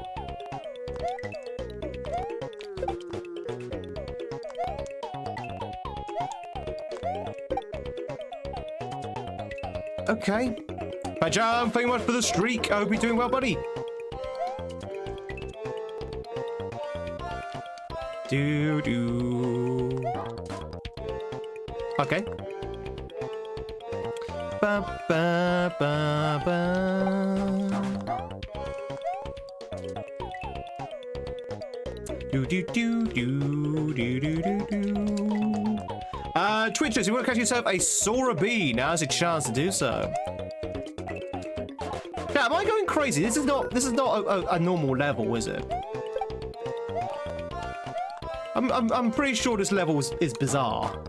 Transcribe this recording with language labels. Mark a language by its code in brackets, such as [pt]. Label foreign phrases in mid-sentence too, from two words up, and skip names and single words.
[en] Okay. Pajam, thank you much for the streak. I hope you're doing well, buddy. Do. Okay. Ba, ba, ba, ba. Do. Twitchers, you want to catch yourself a Sora Bee? Now's your chance to do so. Yeah, am I going crazy? This is not a normal level, is it? I'm pretty sure this level is bizarre.